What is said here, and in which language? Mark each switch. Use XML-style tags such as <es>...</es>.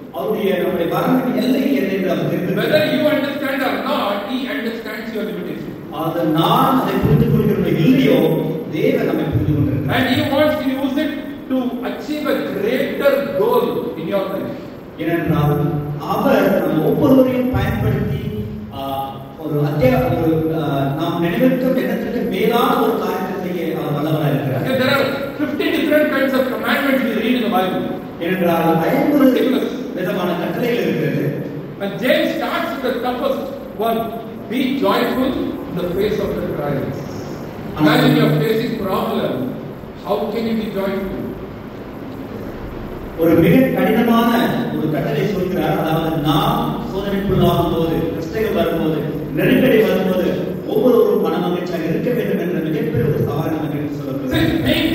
<ta>அவருடைய நம்முடைய வரம்பின் எல்லை என்ன என்று அவர் தெரிந்து,</ta> <en>whether you understand or not, he understands your limitation.</en> <ta>அது நான் அதை புரிந்து கொள்கிறேனோ இல்லையோ தேவன் நம்மை புரிந்து கொண்டிருக்கிறார்.</ta> <en>And he wants to use it to achieve a greater goal in your life.</en> <ta>ஏனென்றால் அவர் நம்ம ஒவ்வொருவரையும் பயன்படுத்தி ஒரு நாம் நினைவிருக்கும் எண்ணத்திற்கு மேலான ஒரு காரியத்தை செய்ய அவர் வல்லவராக இருக்கிறார்.</ta> <en>There are 50 different kinds of commandments we read in the Bible.</en> <ta>ஏனென்றால் 50 விதமான கட்டளைகள் இருக்கிறது.</ta> <en>And James starts with the toughest one: be joyful in the face of the trials. Imagine you are facing problem. How can you be joyful?</en> <ta>ஒரு மிக கடினமான ஒரு கட்டளை சொல்கிறார். அதாவது நாம் சோதனைக்குள்ளாகும் போது, கஷ்டங்கள் வரும்போது, நெருக்கடி வரும்போது ஒவ்வொருவரும் மன மகிழ்ச்சியாக இருக்க வேண்டும் என்ற மிகப்பெரிய ஒரு சவால் நமக்கு சொல்லப்படுகிறது.</ta>